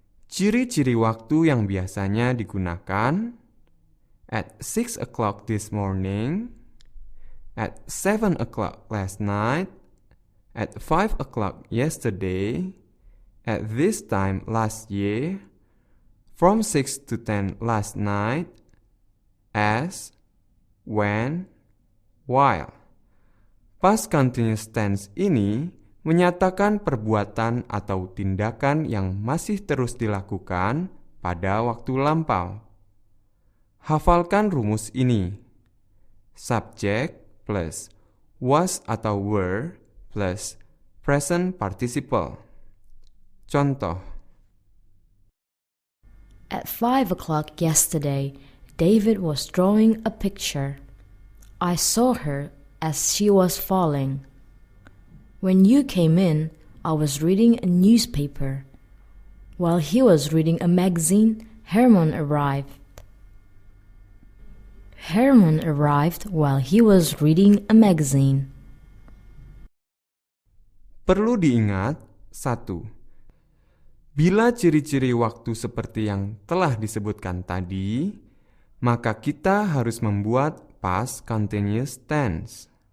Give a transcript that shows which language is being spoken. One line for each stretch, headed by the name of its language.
Indonesian: Ciri-ciri waktu yang biasanya digunakan:
English: at 6 o'clock this morning, at 7 o'clock last night, at 5 o'clock yesterday, at this time last year, from 6 to 10 last night, as, when, while.
Indonesian: Past continuous tense ini menyatakan perbuatan atau tindakan yang masih terus dilakukan pada waktu lampau. Hafalkan rumus ini. Subject plus was atau were plus present participle. Contoh.
English: At 5 o'clock yesterday, David was drawing a picture. I saw her as she was falling. When you came in, I was reading a newspaper. While he was reading a magazine, Herman arrived. Herman arrived while he was reading a magazine.
Indonesian: Perlu diingat, 1. Bila ciri-ciri waktu seperti yang telah disebutkan tadi, maka kita harus membuat past continuous tense.